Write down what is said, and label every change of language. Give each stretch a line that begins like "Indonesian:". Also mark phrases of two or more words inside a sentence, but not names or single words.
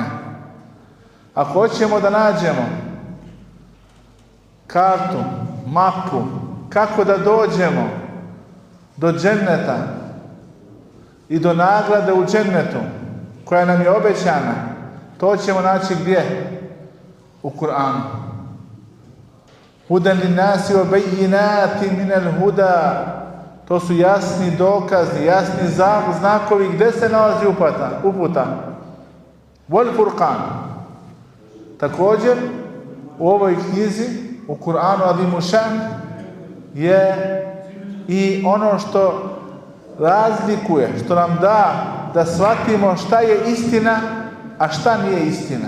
Bosnian: Ako hoćemo da nađemo kartu, mapu, kako da dođemo do dženneta i do nagrade u džennetu koja nam je obećana, to ćemo naći gdje? U Kur'anu.
Arabic: هدى للناس وبينات من الهدى.
Bosnian: To su jasni dokazi, jasni znakovi gdje se nalazi uputa.
Arabic: والفرقان.
Bosnian: Također, u ovoj knjizi, u Kur'anu Azimu Šan, je i ono što razlikuje, što nam da shvatimo šta je istina, a šta nije istina.